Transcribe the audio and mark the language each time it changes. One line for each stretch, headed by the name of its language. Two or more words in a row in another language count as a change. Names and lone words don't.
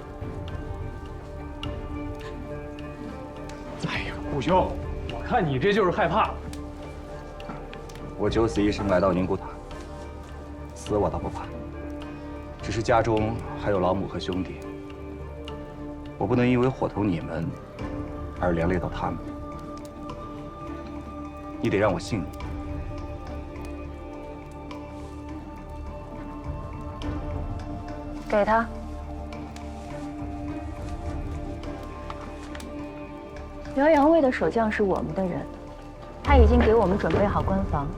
Chinese: 哎呀，顧兄，我看你這就是害怕。我九死一生來到寧古塔，死我倒不怕，只是家中還有老母和兄弟，我不能因為夥同你們而連累到他們。你得讓我信你。給他。遼陽衛的守將是我們的人，他已經給我們準備好關防。